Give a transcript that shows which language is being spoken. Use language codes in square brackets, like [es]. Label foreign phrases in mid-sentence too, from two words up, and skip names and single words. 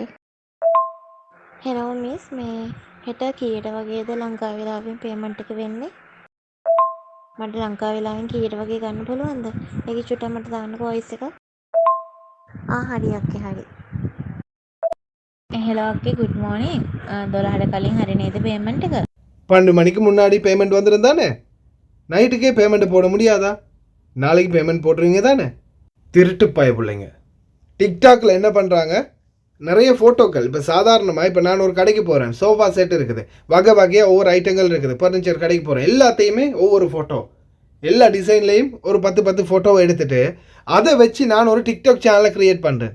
[en] hello miss [si] මේ හෙට කීයට වගේද ලංකාව වෙලාවෙන් පේමන්ට් එක වෙන්නේ? මට ලංකාව වෙලාවෙන් කීයට වගේ ගන්න පුළුවන්ද? ඒක චුට්ටක් මට දාන්නකෝ වොයිස් එක. හරි ඕකේ හරි. [en] hello okay good morning. [si] 12ට කලින් හරි නේද பேமெண்ட் එක? [ta] 12 மணிக்கு முன்னாடி பேமெண்ட் வந்துருந்தானே, நைட்டுக்கே பேமெண்ட் போட முடியாதா? நாளைக்கு பேமெண்ட் போட்டுருவீங்க தானே? திருட்டு பய பிள்ளைங்க. டிக்டாக்ல என்ன பண்ணுறாங்க, நிறைய ஃபோட்டோக்கள். இப்போ சாதாரணமாக இப்போ நான் ஒரு கடைக்கு போகிறேன், [en] sofa set [ta] இருக்குது, வகையாக ஒவ்வொரு ஐட்டங்கள் இருக்குது, ஃபர்னிச்சர் கடைக்கு போகிறேன், எல்லாத்தையுமே ஒவ்வொரு ஃபோட்டோ, எல்லா டிசைன்லேயும் ஒரு 10 ஃபோட்டோவை எடுத்துகிட்டு அதை வச்சு நான் ஒரு டிக்டாக் சேனலை க்ரியேட் பண்ணுறேன்.